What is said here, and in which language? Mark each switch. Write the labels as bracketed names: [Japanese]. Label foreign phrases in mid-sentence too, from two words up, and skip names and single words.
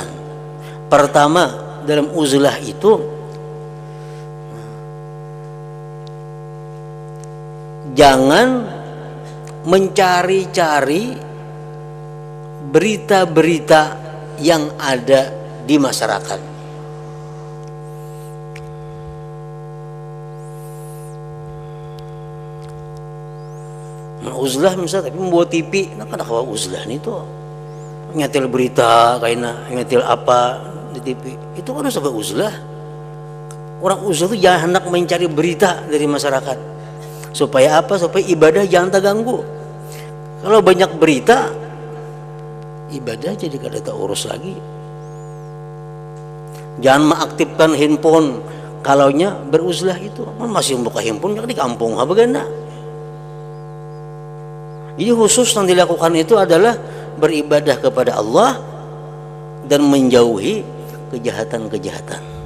[Indonesian] Pertama, dalam uzlah itu jangan mencari-cari berita-berita yang ada di masyarakat. Uzlah misalnya tapi membuat TV, [Banjar] nah kada kawa uzlah nih tuh nyetel berita kaina nyetel apa di TV itu kan sebab uzlah. [Indonesian] Orang uzlah itu jangan hendak mencari berita dari masyarakat supaya apa? Supaya ibadah jangan terganggu. Kalau banyak berita, ibadah jadi kada terurus lagi. Jangan mengaktifkan handphone kalaunya beruzlah itu. Masih membuka handphone di kampung apa gana. Jadi khusus yang dilakukan itu adalah beribadah kepada Allah dan menjauhi kejahatan-kejahatan.